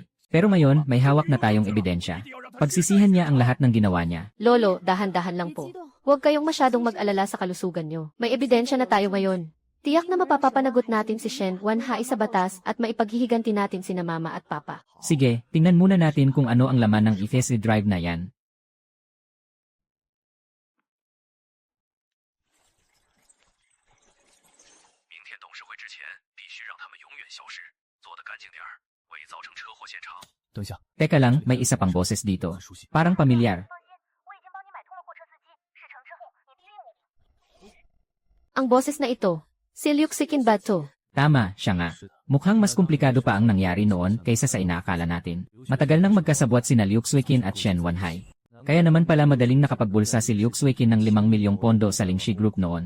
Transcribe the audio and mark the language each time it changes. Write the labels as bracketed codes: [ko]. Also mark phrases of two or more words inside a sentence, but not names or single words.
[tl] Pero ngayon, may hawak na tayong ebidensya. Pagsisihan niya ang lahat ng ginawa niya. Lolo, dahan-dahan lang po. Huwag kayong masyadong mag-alala sa kalusugan nyo. May ebidensya na tayo ngayon. Tiyak na mapapapanagot natin si Shen Wanhai sa batas at maipaghihiganti natin sina mama at papa. Sige, tingnan muna natin kung ano ang laman ng [en] EFS drive [tl] na yan. [zh] 明天董事会之前，必须让他们永远消失，做得干净点儿，伪造成车祸现场。等一下， [tl] Teka lang, may isa pang boses dito. [zh] 很熟悉。 [tl] Parang pamilyar. [zh] 我已经帮你买通了货车司机，事成之后你必须母。 [tl] Ang boses na ito, si Liuk Sikinbad to. Tama, siya nga. Mukhang mas komplikado pa ang nangyari noon kaysa sa inaakala natin. Matagal nang magkasabwat sina Liuk Suikin at Shen Wanhai. Kaya naman pala madaling nakapagbulsa si Liuk Suikin ng 5 milyong pondo sa Lingxi Group noon.